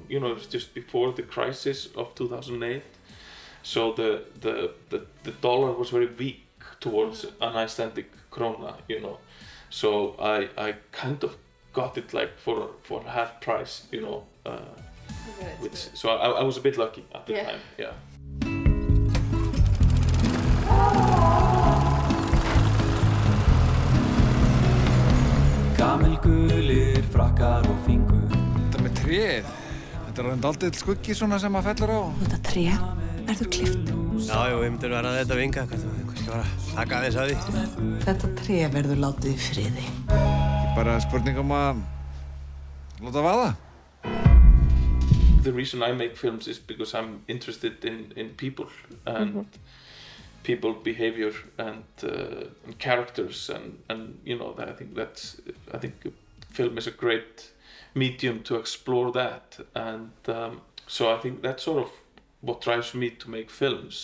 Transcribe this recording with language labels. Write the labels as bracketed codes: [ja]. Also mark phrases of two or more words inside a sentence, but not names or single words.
[en] You know, it was just before the crisis of 2008. So the dollar was very weak towards an Icelandic krona, you know. So I kind of got it like for half price, you know. So I was a bit lucky at the time, yeah. [is] Gamalgulir frakkar og fingur. Þetta með tréð. Þetta er dálítill skuggi svona sem maður fellur á. Þetta tré verður klift. Já, við myndum vera að þetta vinga. Kannski bara taka aðeins að því. Þetta tré verður látið í friði. Bara spurning að láta vaða. [en] The reason I make films is because I'm interested in people and people behavior and characters and you know, that I think film is a great medium to explore that, and so I think that's sort of what drives me to make films.